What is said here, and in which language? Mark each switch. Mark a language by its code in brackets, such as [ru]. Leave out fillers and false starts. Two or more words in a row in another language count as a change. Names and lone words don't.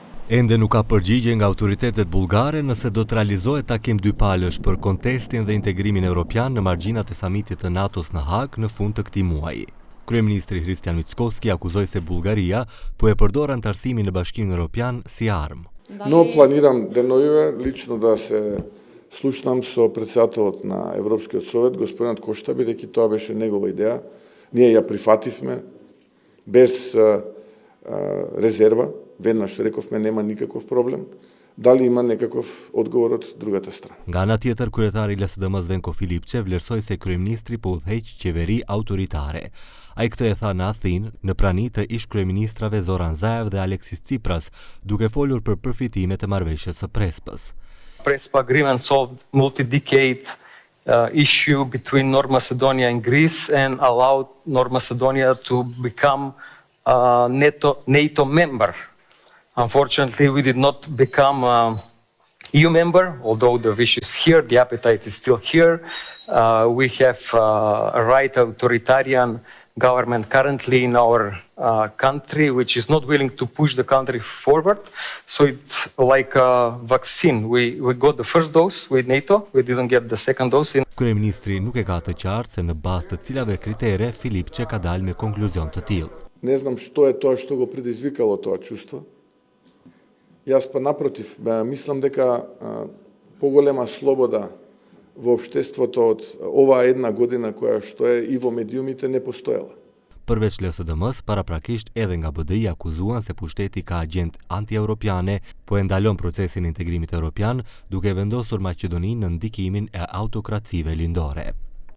[sq] Ende nuk ka përgjigje nga autoritetet bullgare nëse do të realizohet takim dypalësh për kontestin dhe integrimin evropian në margjinat e samitit të NATO-s në Hag në fund të këtij muaji. Kryeministri Hristijan Mickoski akuzoi se Bullgaria po e përdor antarësimin në Bashkimin Evropian si armë. [mk] Но планирам деновиве лично да се слушнам со претседателот на Европскиот совет, господинот Кошта, бидејќи тоа беше негова идеја. Ние ја прифативме без резерва. Веднаш рековме нема никаков проблем. Дали има некаков одговор од другата страна? [sq] Nga ana tjetër, kryetari i LSDM-s Venko Filipçe vlerësoi se kryeministri po udhëheq qeveri autoritare. Ai këtë e tha në Athinë në prani të ish kryeministrave Zoran Zaev dhe Alexis Tsipras, duke folur për përfitimet e marrëveshjes së Prespës. [en] Prespa agreement solved multi-decade issue between North Macedonia and Greece and allowed North Macedonia to become a NATO member. Unfortunately, we did not become an EU member, although the wish is here, the appetite is still here. We have a right authoritarian government currently in our country, which is not willing to push the country forward. So it's like a vaccine. We got the first dose with NATO, we didn't get the second dose. [sq] Kryeministri nuk e ka të qartë se në bazë të cilave kritere Filipçe ka dalë me konkluzion të tillë. [mk] Не знам што е тоа што го предизвикало тоа чувство. Јас па напротив, мислам дека поголема слобода во општеството од оваа една година која што е и во медиумите не постоела. [sq] Përveç LSDM-s, paraprakisht edhe nga BDI akuzuan se pushteti ka agent anti-europiane, po e ndalon procesin e integrimit evropian, duke vendosur Maqedoninë në ndikimin e autokracive lindore.